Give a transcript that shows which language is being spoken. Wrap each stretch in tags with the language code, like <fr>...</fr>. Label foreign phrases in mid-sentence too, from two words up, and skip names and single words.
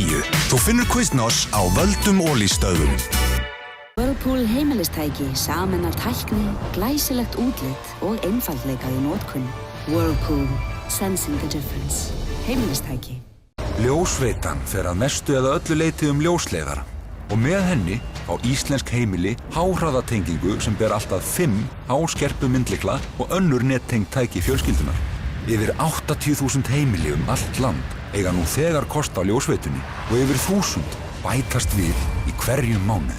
<is>Þú finnur Quiznos á völdum Ólís stöðvum. Whirlpool heimilistæki sameinar tækni, glæsilegt útlit og einfaldleika í notkun.</is> <en>Whirlpool, sensing the difference.</en> <is>Heimilistæki. Ljósveitan fer að mestu eða öllu leyti ljósleiðara og með henni á íslensk heimili háhraðatengingu sem ber allt að 5 háskerpu myndlykla og önnur nettengd tæki fjölskyldunar. Yfir 80.000 heimili allt land eiga nú þegar kost á ljósveitunni og yfir 1000 bætast við í hverjum mánuði.</is>